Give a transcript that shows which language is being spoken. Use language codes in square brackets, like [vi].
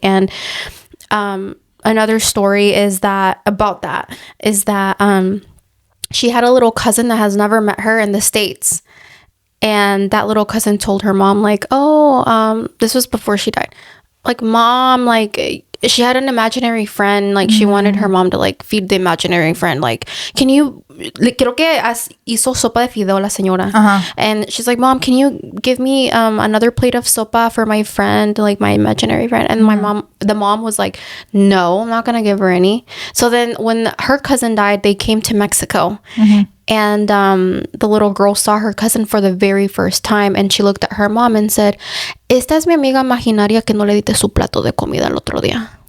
[en] And another story is that she had a little cousin that has never met her in the States. And that little cousin told her mom, like, this was before she died. Like, mom, like, she had an imaginary friend. Like, she wanted her mom to, like, feed the imaginary friend. Like, can you, [es] creo que hizo sopa de fideo la señora. [en] And she's like, mom, can you give me another plate of sopa for my friend, like, my imaginary friend? And the mom was like, no, I'm not going to give her any. So then when her cousin died, they came to Mexico. And the little girl saw her cousin for the very first time, and she looked at her mom and said, [es] esta es mi amiga imaginaria que no le diste su plato de comida el otro día.